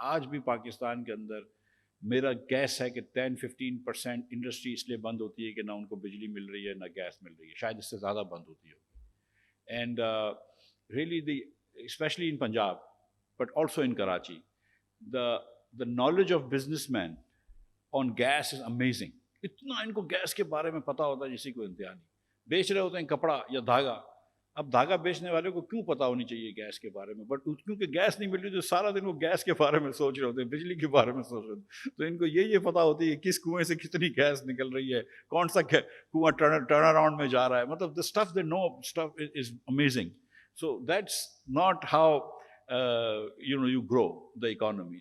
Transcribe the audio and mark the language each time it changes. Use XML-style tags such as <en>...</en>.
<ur>آج بھی پاکستان کے اندر میرا گیس ہے کہ 10-15% انڈسٹری اس لیے بند ہوتی ہے کہ نہ ان کو بجلی مل رہی ہے نہ گیس مل رہی ہے, شاید اس سے زیادہ بند ہوتی ہے.</ur> <en>And really especially in Punjab, but also in Karachi, the knowledge of businessmen on gas is amazing.</en> <ur>اتنا ان کو گیس کے بارے میں پتہ ہوتا ہے جسی کو انتہا نہیں. بیچ رہے ہوتے ہیں کپڑا یا دھاگا, اب دھاگا بیچنے والے کو کیوں پتہ ہونی چاہیے گیس کے بارے میں, بٹ کیونکہ گیس نہیں مل رہی تو سارا دن وہ گیس کے بارے میں سوچ رہے ہوتے ہیں, بجلی کے بارے میں سوچ رہے ہوتے ہیں. تو ان کو یہ پتہ ہوتی ہے کس کنویں سے کتنی گیس نکل رہی ہے, کون سا کنواں ٹرن اراؤنڈ میں جا رہا ہے.</ur> <en>مطلب the stuff they know stuff is amazing. So that's not how you grow the economy.</en>